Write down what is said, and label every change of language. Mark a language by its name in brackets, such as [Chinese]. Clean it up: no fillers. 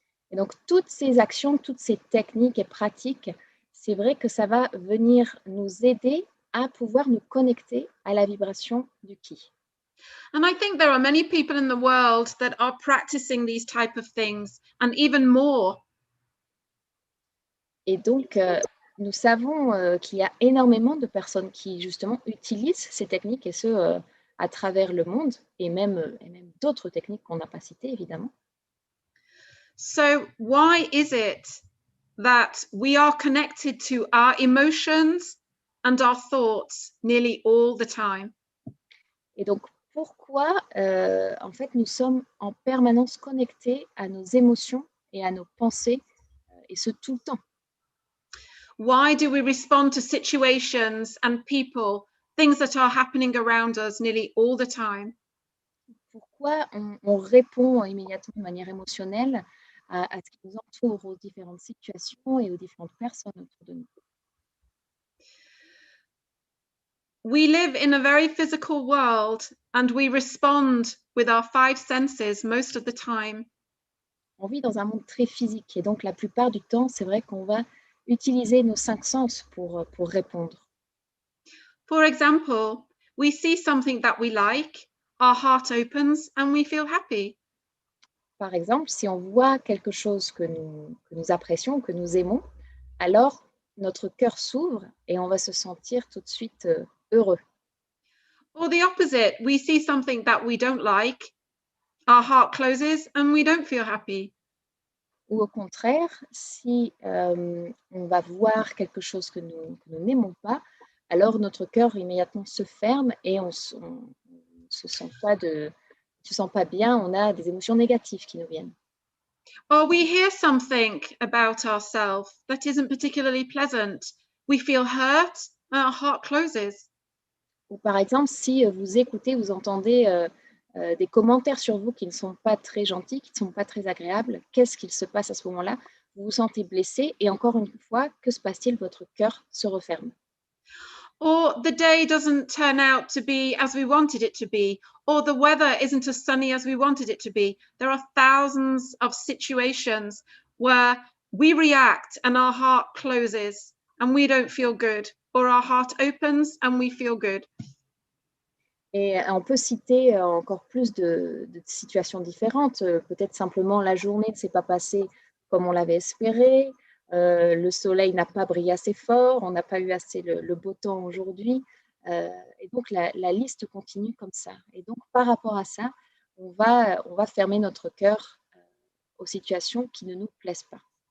[French] Et donc, toutes ces actions, toutes ces techniques et pratiques, c'est vrai que ça va venir nous aider à pouvoir nous connecter à la vibration du ki. [English] And I think there are many people in the world that are practicing these type of things, and even more. [French] Et donc, nous savons qu'il y a énormément de personnes qui, justement, utilisent ces techniques, et ce, à travers le monde, et même d'autres techniques qu'on n'a pas citées, évidemment. [English] So why is it that we are connected to our emotions and our thoughts nearly all the time? [French] Et donc, pourquoi, en fait, nous sommes en permanence connectés à nos émotions et à nos pensées, et ce, tout le temps? [English] Why do we respond to situations and people, things that are happening around us nearly all the time? [French] Pourquoi on répond immédiatement de manière émotionnelle à ce qui nous entoure, aux différentes situations et aux différentes personnes autour de nous? [English] We live in a very physical world and we respond with our five senses most of the time. [French] On vit dans un monde très physique, et donc la plupart du temps, c'est vrai qu'on va utiliser nos 5 sens pour répondre. [English] For example, we see something that we like, our heart opens and we feel happy. [French] Par exemple, si on voit quelque chose que nous apprécions, que nous aimons, alors notre cœur s'ouvre et on va se sentir tout de suite heureux. [English] Or the opposite, we see something that we don't like, our heart closes and we don't feel happy. [French] Ou au contraire, si on va voir quelque chose que nous n'aimons pas, alors notre cœur immédiatement se ferme et on se sent pas bien, on a des émotions négatives qui nous viennent. [English] Or we hear something about ourselves that isn't particularly pleasant. We feel hurt and our heart closes. [French] Ou par exemple, si vous écoutez, vous entendez des commentaires sur vous qui ne sont pas très gentils, qui ne sont pas très agréables, qu'est-ce qu'il se passe à ce moment-là? Vous vous sentez blessé et encore une fois, que se passe-t-il? Votre cœur se referme. [English] Or the day doesn't turn out to be as we wanted it to be, or the weather isn't as sunny as we wanted it to be. There are thousands of situations where we react and our heart closes and we don't feel good, or our heart opens and we feel good. [French] Et on peut citer encore plus de situations différentes. Peut-être simplement la journée ne s'est pas passée comme on l'avait espéré, le soleil n'a pas brillé assez fort, on n'a pas eu assez le beau temps aujourd'hui. Et donc, la liste continue comme ça. Et donc, par rapport à ça, on va fermer notre cœur aux situations qui ne nous plaisent pas.